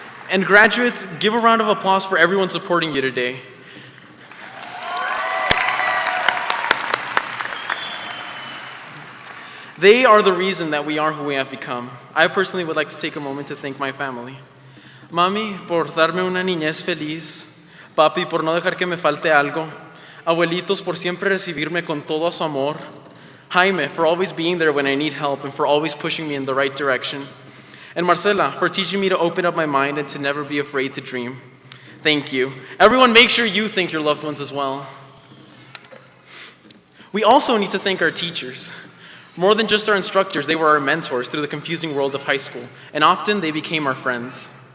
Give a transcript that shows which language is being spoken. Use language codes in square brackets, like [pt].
[en] And graduates, give a round of applause for everyone supporting you today. They are the reason that we are who we have become. I personally would like to take a moment to thank my family. [es] Mami, por darme una niñez feliz. Papi, por no dejar que me falte algo. Abuelitos, por siempre recibirme con todo su amor. [en] Jaime, for always being there when I need help and for always pushing me in the right direction. And Marcela, for teaching me to open up my mind and to never be afraid to dream. Thank you. Everyone, make sure you thank your loved ones as well. We also need to thank our teachers. More than just our instructors, they were our mentors through the confusing world of high school, and often they became our friends.